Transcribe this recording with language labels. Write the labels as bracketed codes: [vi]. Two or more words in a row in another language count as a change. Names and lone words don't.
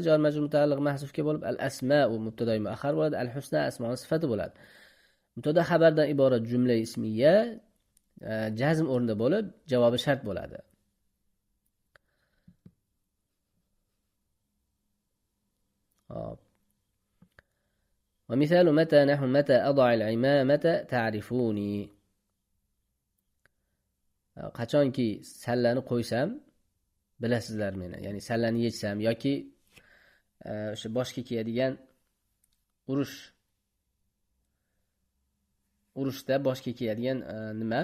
[uz] Jar majrur mutaalliq mahzufga bo'lib, al asma'u mubtada muaxxar bo'ladi. Al husna asmoning sifati bo'ladi. Mubtada xabardan iborat jumla ismiya jazm o'rnida bo'lib, javobi shart bo'ladi. Hop. [ar] ومثال متى نحو متى أضع العمامة تعرفوني. [uz] Qachonki sallani qo'ysam bilasizlar meni. Ya'ni sallani yechsam yoki o'sha boshga kiyadigan urushda boshga kiyadigan nima?